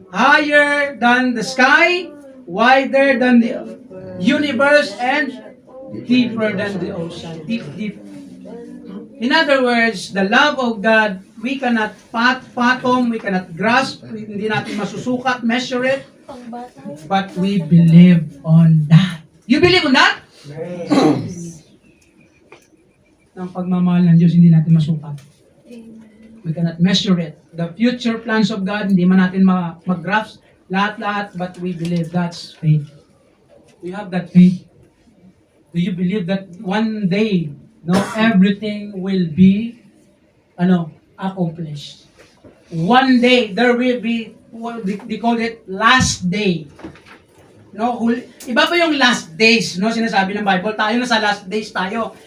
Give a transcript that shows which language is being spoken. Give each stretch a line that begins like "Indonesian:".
English: Higher than the sky, wider than the universe, and deeper than the ocean. Deep. In other words, the love of God, we cannot fathom, we cannot grasp,
Filipino: hindi natin masusukat,
English: measure it, but we believe on that. You believe on that?
Filipino: Ang pagmamahal ng Diyos, hindi natin masukat.
English: We cannot measure it. The future plans of God,
Filipino: hindi man natin mag-grasp lahat-lahat,
English: but we believe that's faith. Do you have that faith? Do you believe that one day, everything will be, accomplished? One day, there will be, what they call it, last day.
Filipino: Iba pa yung last days, sinasabi ng Bible, tayo na sa last days tayo.